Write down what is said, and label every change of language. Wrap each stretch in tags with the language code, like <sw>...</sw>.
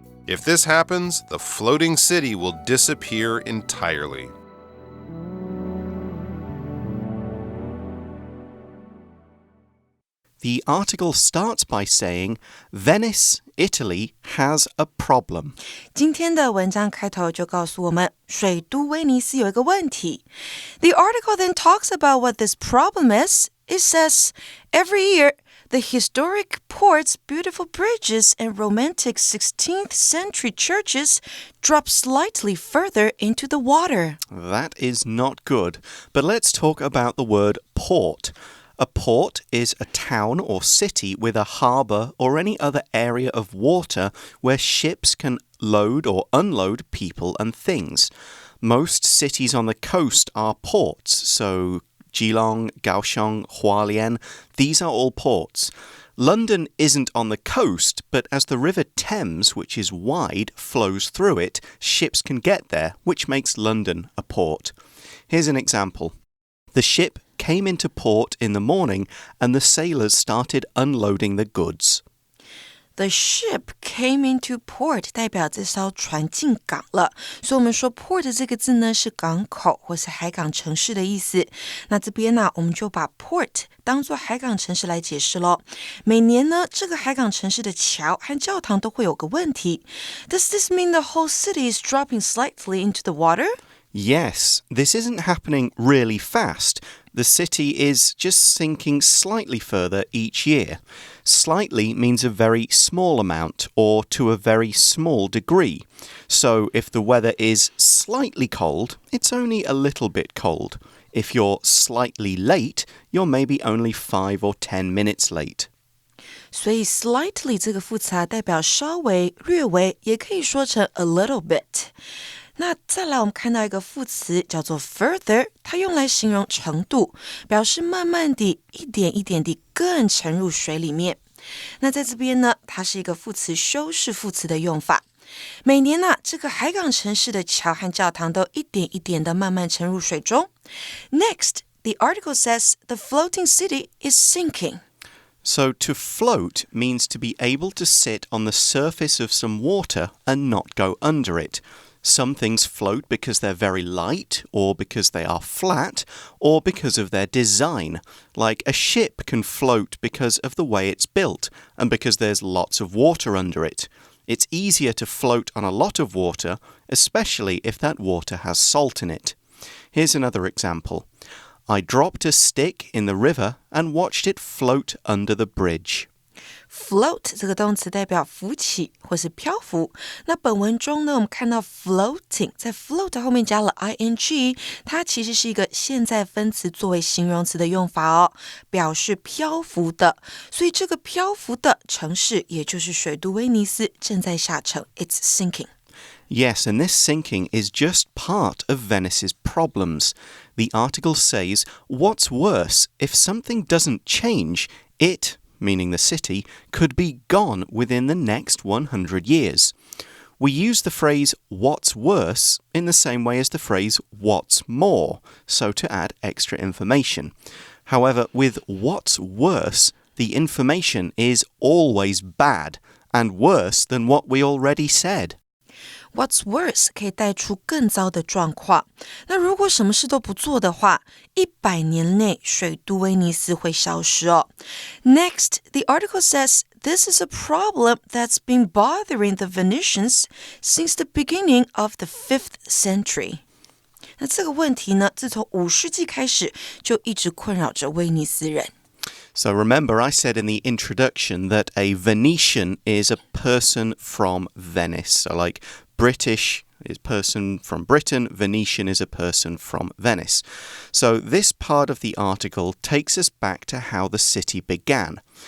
<en>If this happens, the floating city will disappear entirely. The article starts by saying, Venice, Italy has a problem.</en> <zh>今天的文章开头就告诉我们，水都威尼斯有一个问题。</zh> <en>The article then talks about what this problem is. It says, every year, the historic port's beautiful bridges and romantic 16th century churches drop slightly further into the water. That is not good. But let's talk about the word port. A port is a town or city with a harbour or any other area of water where ships can load or unload people and things. Most cities on the coast are ports, so Geelong, Kaohsiung, Hualien, these are all ports. London isn't on the coast, but as the River Thames, which is wide, flows through it, ships can get there, which makes London a port. Here's an example. The ship came into port in the morning and the sailors started unloading the goods. The ship came into port</en> <zh>代表这艘船进港了，所以我们说 port 这个字呢是港口或是海港城市的意思。那这边呢，我们就把 port 当作海港城市来解释咯。每年呢，这个海港城市的桥和教堂都会有个问题。</zh> <en>Does this mean the whole city is dropping slightly into the water? Yes, this isn't happening really fast. The city is just sinking slightly further each year. Slightly means a very small amount or to a very small degree. So if the weather is slightly cold, it's only a little bit cold. If you're slightly late, you're maybe only 5 or 10 minutes late.</en> <zh>所以 slightly 这个副词代表稍微、略微，也可以说成</zh> <en>a little bit。</en> <zh>那再来我们看到一个副词叫做 further， 它用来形容程度，表示慢慢地、一点一点地更沉入水里面。那在这边呢，它是一个副词修饰副词的用法。每年这个海港城市的桥和教堂都一点一点地慢慢沉入水中。</zh> <en>Next, the article says the floating city is sinking. So to float means to be able to sit on the surface of some water and not go under it.Some things float because they're very light, or because they are flat, or because of their design. Like a ship can float because of the way it's built, and because there's lots of water under it. It's easier to float on a lot of water, especially if that water has salt in it. Here's another example. I dropped a stick in the river and watched it float under the bridge.Float</en> <zh>这个动词代表浮起或是漂浮。那本文中呢，我们看到 floating 在 float 后面加了 ing， 它其实是一个现在分词作为形容词的用法哦，表示漂浮的。所以这个漂浮的城市，也就是水都威尼斯，正在下沉 ，</zh> <en>it's sinking.Yes, and this sinking is just part of Venice's problems. The article says, what's worse, if something doesn't change, it...meaning the city, could be gone within the next 100 years. We use the phrase what's worse in the same way as the phrase what's more, so to add extra information. However, with what's worse, the information is always bad and worse than what we already said.What's worse</en> <zh>可以带出更糟的状况。那如果什么事都不做的话，100年内水都威尼斯会消失哦。</zh> <en>Next, the article says this is a problem that's been bothering the Venetians since the beginning of the 5th century.</en> <zh>那这个问题呢，自从5世纪开始就一直困扰着威尼斯人。</zh> <en>So remember, I said in the introduction that a Venetian is a person from Venice. So like British is person from Britain, Venetian is a person from Venice. So this part of the article takes us back to how the city began.</en>